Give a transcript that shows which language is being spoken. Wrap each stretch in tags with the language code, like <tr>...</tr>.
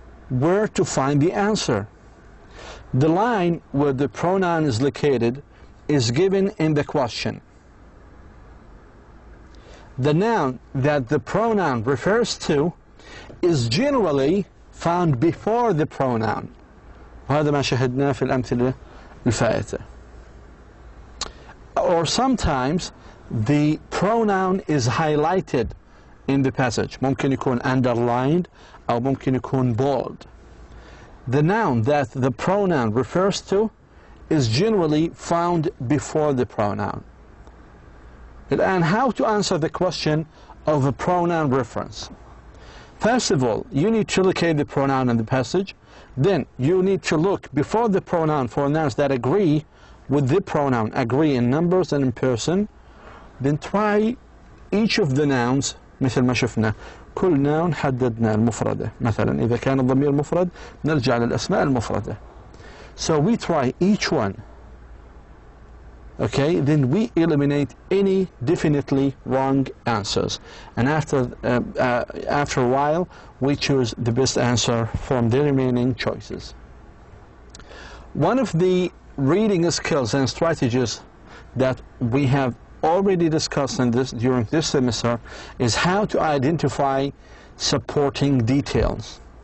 <en>Where to find the answer? The line where the pronoun is located is given in the question. The noun that the pronoun refers to is generally found before the pronoun.</en> <ar>وهذا ما شاهدناه في الأمثلة الفائتة.</ar> <en>Or sometimes the pronoun is highlighted in the passage.</en> <ar>ممكن يكون underlined أو ممكن يكون bold.</ar> <en>The noun that the pronoun refers to is generally found before the pronoun. And how to answer the question of a pronoun reference? First of all, you need to locate the pronoun in the passage. Then you need to look before the pronoun for nouns that agree with the pronoun, agree in numbers and in person. Then try each of the nouns</en> <ar>مثل ما شفنا. كل نون حددنا المفردة. مثلا إذا كان الضمير مفرد نرجع للأسماء المفردة.</ar> <en>So we try each one. Okay, then we eliminate any definitely wrong answers, and after a while we choose the best answer from the remaining choices. One of the reading skills and strategies that we have already discussed during this semester is how to identify supporting details.</en>